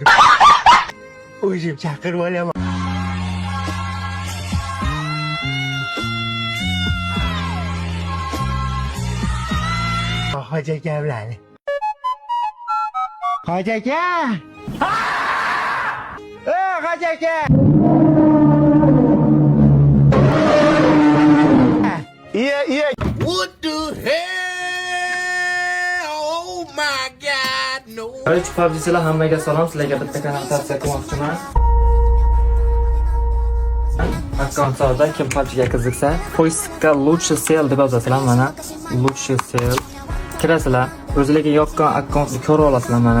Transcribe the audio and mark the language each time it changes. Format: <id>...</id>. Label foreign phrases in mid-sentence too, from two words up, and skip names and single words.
<uz>O'zim chaqirib olaman. Hoji aka bilan. Hoji aka. Hoji aka. Iya.</uz> <en>What the hell? Oh my god, no.</en> <uz>Birinchi PUBG'chilar hammaga salom. Sizlarga bitta kanal tavsiya qilmoqchiman. Akkaunt savdo, kim PUBG'ga qiziqsa, poiskka лучше sell deb yozasizlar mana.</uz> <ru>Лучше sell.</ru> <uz>Kirasizlar, o'zingizga yoqqan akkauntni ko'ra olasizlar mana.</uz>